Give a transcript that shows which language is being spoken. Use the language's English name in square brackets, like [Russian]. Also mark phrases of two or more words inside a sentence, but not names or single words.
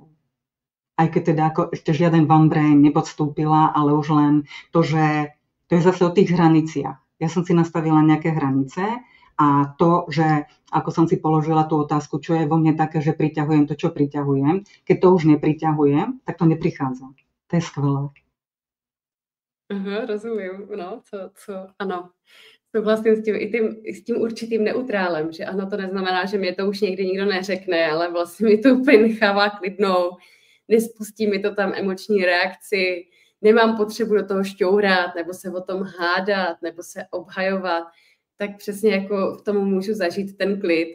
[Slovak] Aj keď teda ako ešte žiaden One Brain nepodstúpila, ale už len to, že to je zase o tých hraniciach. Ja som si nastavila nejaké hranice a to, že ako som si položila tú otázku, čo je vo mne také, že priťahujem to, čo priťahujem, keď to už nepriťahujem, tak to neprichádza. To je skvelé. Aha, [Czech] rozumím, no, ano. Souhlasím s tím, i s tím určitým neutrálem, že ano, to neznamená, že mě to už někdy nikdo neřekne, ale vlastně mi to úplně nechává klidnou, nespustí mi to tam emoční reakci, nemám potřebu do toho šťourat, nebo se o tom hádat, nebo se obhajovat, tak přesně jako v tomu můžu zažít ten klid.